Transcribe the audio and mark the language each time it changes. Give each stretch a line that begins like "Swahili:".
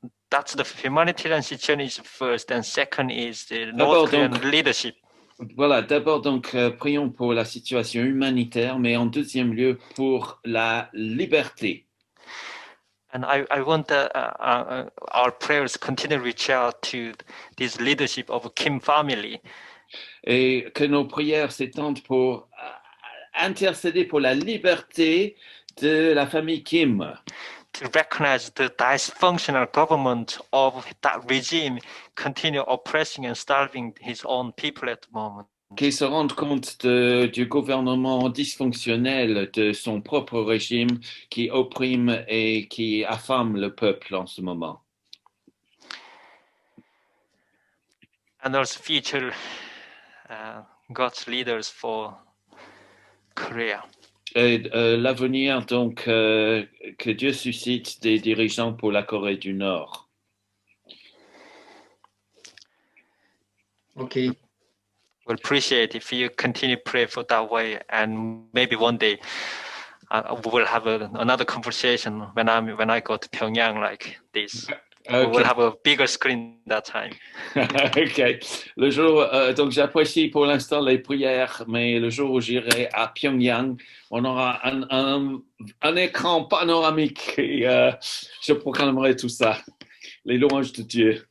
English: That's the humanitarian situation is first, and second is the North Korean leadership.
French: Voilà, d'abord donc prions pour la situation humanitaire, mais en deuxième lieu pour la liberté.
English: And I want our prayers continue to reach out to this leadership of Kim family.
French: Et que nos prières s'étendent pour intercéder pour la liberté de la famille Kim.
English: To recognize the dysfunctional government of that regime continue oppressing and starving his own people at the moment.
French: Qui se rendent compte du gouvernement dysfonctionnel de son propre régime qui opprime et qui affame le peuple en ce moment.
English: And also future God's leaders for Korea.
French: Et l'avenir, donc, que Dieu suscite des dirigeants pour la Corée du Nord.
English: OK. We'll appreciate if you continue to pray for that way, and maybe one day we will have another conversation when I go to Pyongyang like this. Okay. We will have a bigger screen that time. OK.
French: Le jour, donc j'apprécie pour l'instant les prières, mais le jour où j'irai à Pyongyang, on aura un écran panoramique et je proclamerai tout ça. Les louanges de Dieu.